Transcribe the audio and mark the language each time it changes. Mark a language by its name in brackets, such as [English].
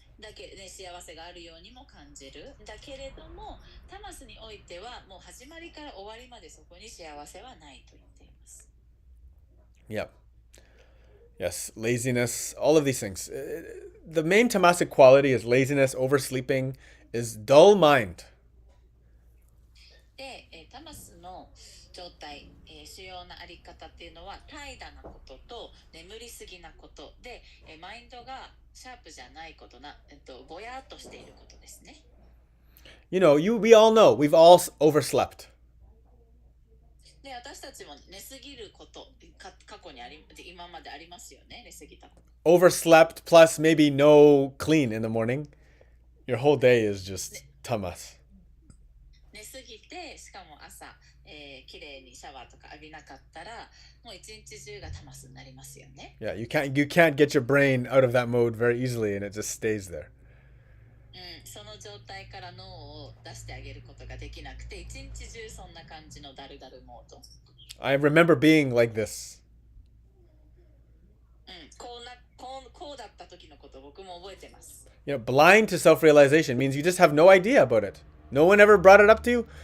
[Japanese] だけで、幸せがあるようにも感じる。だけれども、タマスにおいてはもう始まりから終わりまでそこに幸せはないと言っています。 [English] Yep. Yes, laziness, all of these things. The main tamasic quality is laziness, oversleeping, is dull mind. [Japanese] で、タマスの状態、主要なあり方っていうのは怠惰なことと眠りすぎなことで、マインドがシャープじゃないことな、ぼやっとしていることですね。 [English] We all know, we've all overslept. [Japanese] で、私たちも寝すぎること過去に今までありますよね、寝すぎたこと。 [English] Overslept plus maybe no clean in the morning. Your whole day is just tamas. [Japanese] 寝すぎて、しかも朝、きれいにシャワーとか浴びなかったら、もう一日中がタマスになりますよね。 [English] Yeah, you can't get your brain out of that mode very easily, and it just stays there. [Japanese] その状態から脳を出してあげることができなくて、一日中そんな感じのダルダルモード。 [English] I remember being like this. [Japanese] こうだった時のこと僕も覚えてます。 [English] Blind to self-realization means you just have no idea about it. No one ever brought it up to you.